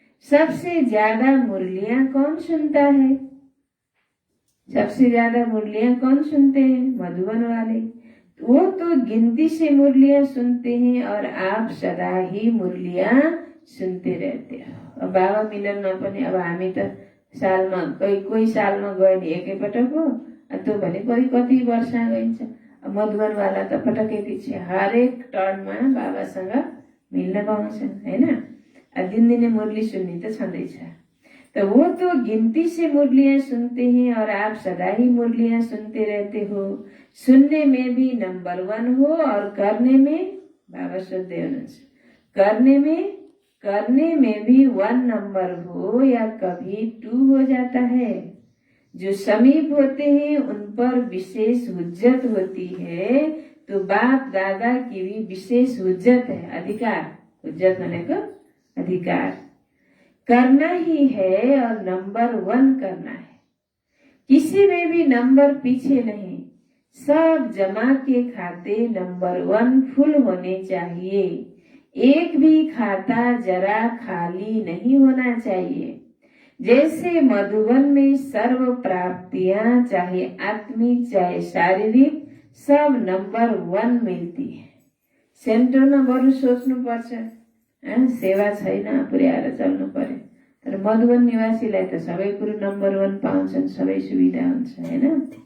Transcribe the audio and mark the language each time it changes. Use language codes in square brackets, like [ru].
[hi] सबसे ज्यादा मुरलियां कौन सुनता है? सबसे ज्यादा मुरलियां कौन सुनते हैं? मधुबन वाले। वो तो गिनती से मुरलियां सुनते हैं और आप सदा ही मुरलियां सुनते रहते हो। [ne] अब बाबा मिलनमा पनि अब हामी त सालमा कोही सालमा गयो नि एकैपटक हो, त्यो भने कति वर्ष गइन्छ। मधुबन वाला त पटकै पछि हरेक टर्नमा बाबासँग मिल्न पाउँछन् हैन। दिनदिनै मुरली सुन्ने त छँदैछ। [hi] तो वो तो गिनती से मुरलियां सुनते हैं और आप सदा ही मुरलियां सुनते रहते हो। सुनने में भी नंबर 1 हो और करने में, बाबा सुखदेव करने में भी 1 नंबर हो या कभी 2 हो जाता है। जो समीप होते हैं उन पर विशेष हुज्जत होती है, तो बाप दादा की भी विशेष हुज्जत है, अधिकार। हुज्जत होने को अधिकार करना ही है और नंबर 1 करना है। किसी में भी नंबर पीछे नहीं, सब जमा के खाते नंबर 1 फुल होने चाहिए। एक भी खाता जरा खाली नहीं होना चाहिए। जैसे मधुबन में सर्व प्राप्तियां चाहे आत्मिक चाहे शारीरिक सब नंबर 1 मिल्ती है। [ne] सेन्टरमा बरु सोच्नु पर्छ, सेवा छैन, पुर्याएर चल्नु पर्यो। तर मधुबन निवासीलाई त सबै कुरो नम्बर 1 पाउँछन्, सबै सुविधा हुन्छ, हैन?